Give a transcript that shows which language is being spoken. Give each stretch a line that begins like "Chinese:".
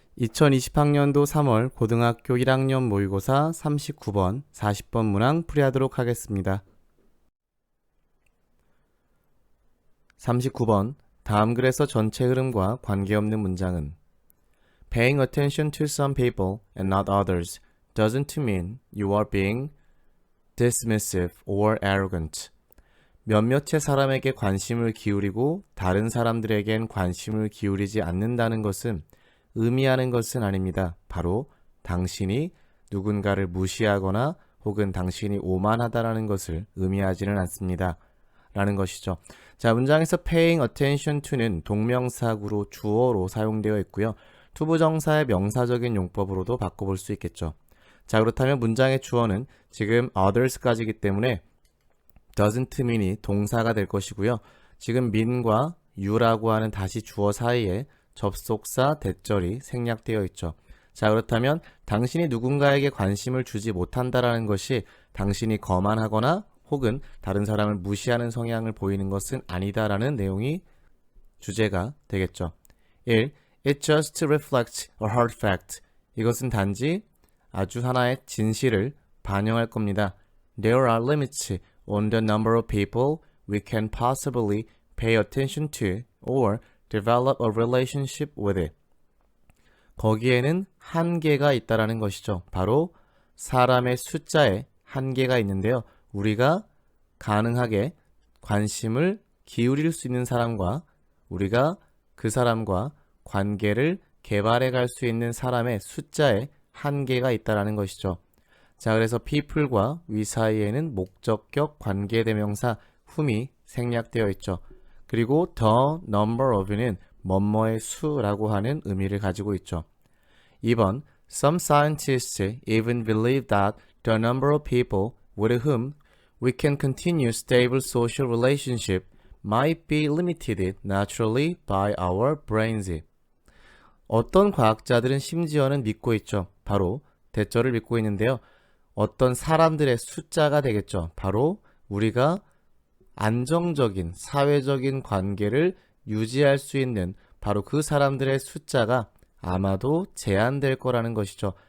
Korean: 2020학년도 3월 고등학교 1학년 모의고사 39번, 40번 문항 풀이하도록 하겠습니다. 39번, 다음 글에서 전체 흐름과 관계없는 문장은
English: Paying attention to some people and not others doesn't mean you are being dismissive or arrogant.
Korean: 몇몇의 사람에게 관심을 기울이고 다른 사람들에겐 관심을 기울이지 않는다는 것은 의미하는 것은 아닙니다. 바로 당신이 누군가를 무시하거나 혹은 당신이 오만하다라는 것을 의미하지는 않습니다. 라는 것이죠. 자, 문장에서
English: paying attention to
Korean: 는 동명사구로 주어로 사용되어 있고요. 투부정사의 명사적인 용법으로도 바꿔볼 수 있겠죠. 자, 그렇다면 문장의 주어는 지금 others까지이기 때문에
English: doesn't mean
Korean: 이 동사가 될 것이고요. 지금 mean과 you라고 하는 다시 주어 사이에 접속사 대절이 생략되어 있죠. 자, 그렇다면 당신이 누군가에게 관심을 주지 못한다라는 것이 당신이 거만하거나 혹은 다른 사람을 무시하는 성향을 보이는 것은 아니다라는 내용이 주제가 되겠죠. 1.
English: It just reflects a hard fact.
Korean: 이것은 단지 아주 하나의 진실을 반영할 겁니다.
English: There are limits on the number of people we can possibly pay attention to or develop a relationship with it.
Korean: 거기에는 한계가 있다라는 것이죠. 바로 사람의 숫자에 한계가 있는데요. 우리가 가능하게 관심을 기울일 수 있는 사람과 우리가 그 사람과 관계를 개발해 갈 수 있는 사람의 숫자에 한계가 있다라는 것이죠. 자, 그래서 people과 we 사이에는 목적격 관계대명사 whom이 생략되어 있죠. 그리고
English: the number of
Korean: 는 뭐뭐의 수라고 하는 의미를 가지고 있죠.
English: 2번 Some scientists even believe that the number of people with whom we can continue stable social relationship might be limited naturally by our brains.
Korean: 어떤 과학자들은 심지어는 믿고 있죠. 바로 대절을 믿고 있는데요. 어떤 사람들의 숫자가 되겠죠. 바로 우리가 안정적인 사회적인 관계를 유지할 수 있는 바로 그 사람들의 숫자가 아마도 제한될 거라는 것이죠.